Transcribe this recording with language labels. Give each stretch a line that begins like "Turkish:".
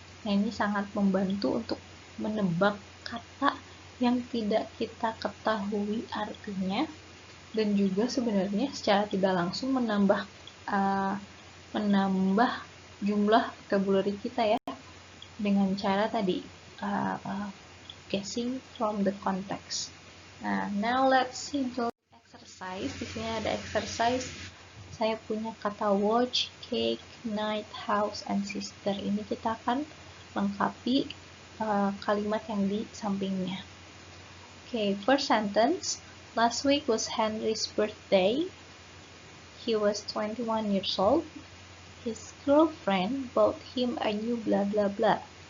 Indonesian: Nah, ini sangat membantu untuk menebak kata yang tidak kita ketahui artinya, dan juga sebenarnya secara tidak langsung menambah jumlah vocabulary kita ya, dengan cara tadi
English: guessing from the context. Nah, now let's see the exercise.
Indonesian: Di sini ada exercise. Saya punya kata watch, cake, night, house, and sister. Ini kita akan lengkapi kalimat yang di sampingnya.
English: Okay, first sentence. Last week was Henry's birthday. He was 21 years old. His girlfriend bought him a new blah blah blah.